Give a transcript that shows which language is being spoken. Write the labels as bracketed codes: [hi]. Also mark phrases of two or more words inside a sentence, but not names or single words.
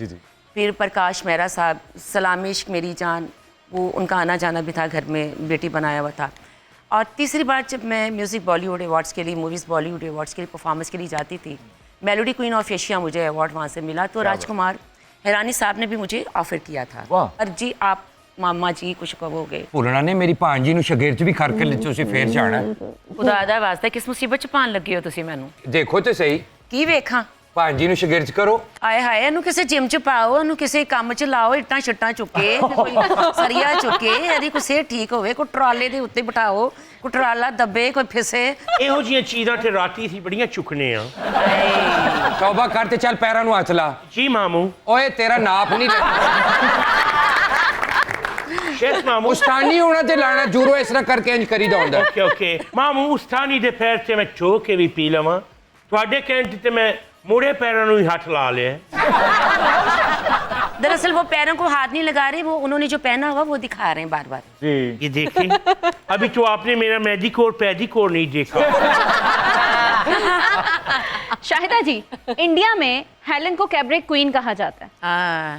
[hi] फिर प्रकाश मेहरा साहब, सलाम इश्क मेरी जान, वो उनका आना जाना भी था, घर में बेटी बनाया हुआ था। और तीसरी बार जब मैं म्यूज़िक बॉलीवुड अवार्ड्स के लिए, मूवीज़ बॉलीवुड अवार्ड्स के लिए परफॉर्मेंस के लिए जाती थी, [en] Melody Queen of Asia [hi] मुझे अवार्ड वहाँ से मिला। तो राजकुमार हैरानी साहब ने भी मुझे ऑफर किया था। और जी आप मामा जी कुछ कहोगे? [pa] ਭੁੱਲਣਾ ਨੇ ਮੇਰੀ ਭਾਂਜੀ ਨੂੰ ਸ਼ਗਿਰਦ ਚ ਵੀ ਕਰਕੇ ਲੈ ਤੁਸੀਂ ਫੇਰ ਜਾਣਾ। ਖੁਦਾ ਦਾ ਵਾਸਤਾ ਕਿਸ ਮੁਸੀਬਤ ਚ ਪਾਣ ਲੱਗੇ ਹੋ ਤੁਸੀਂ ਮੈਨੂੰ? ਦੇਖੋ ਤੇ ਸਹੀ ਕੀ ਵੇਖਾਂ? ਭਾਂਜੀ ਨੂੰ ਸ਼ਗਿਰਦ ਚ ਕਰੋ। आए हाय, ਇਹਨੂੰ ਕਿਸੇ ਜਿਮ ਚ ਪਾਓ, ਇਹਨੂੰ ਕਿਸੇ ਕੰਮ ਚ ਲਾਓ, ਇੱਟਾਂ ਛੱਟਾਂ ਚੁੱਕੇ, ਕੋਈ ਸਰੀਆ ਚੁੱਕੇ, ਇਹਦੀ ਕੋਈ ਸਿਹਤ ਠੀਕ ਹੋਵੇ, ਕੋਈ ਟਰਾਲੇ ਦੇ ਉੱਤੇ ਬਿਠਾਓ, ਕੋਈ ਟਰਾਲਾ ਦੱਬੇ, ਕੋਈ ਫਿਸੇ। ਇਹੋ ਜਿਹੀਆਂ ਚੀਜ਼ਾਂ ਤੇ ਰਾਤੀ ਸੀ ਬੜੀਆਂ ਚੁੱਕਨੇ ਆ। ਤੌਬਾ ਕਰ ਤੇ ਚੱਲ ਪੈਰਾਂ ਨੂੰ ਹੱਥ ਲਾ। ਜੀ ਮਾਮੂ। ਓਏ ਤੇਰਾ ਨਾਪ ਨਹੀਂ ਸ਼ੇਖ ਮਾਮੂ ਉਸਤਾਨੀ ਹੋਣਾ ਤੇ ਲਾਣਾ ਜ਼ੂਰੋ ਇਸ ਤਰ੍ਹਾਂ ਕਰਕੇ ਇੰਜ ਕਰੀਦਾ ਹੁੰਦਾ। [en] okay okay [pa] ਮਾਮੂ, ਉਸਤਾਨੀ ਦੇ ਪੈਰ ਤੇ ਮੈਂ ਚੋ ਕੇ ਭੀ ਪੀ ਲਵਾਂ, ਤੁਹਾਡੇ ਕਹਿਣ ਤੇ ਮੈਂ ਮੁੜੇ ਪੈਰਾਂ ਨੂੰ ਹੀ ਹਾਥ ਲਾ ਲਿਆ। [hi] दरअसल वो पैरों को हाथ नहीं लगा रहे, वो उन्होंने जो पहना हुआ वो दिखा रहे हैं बार बार। ये देखें, अभी तो आपने मेरा [en] manicure pedicure [hi] नहीं देखा। शाहिदा जी, इंडिया में हेलन को [en] cabaret queen [hi] कहा जाता है।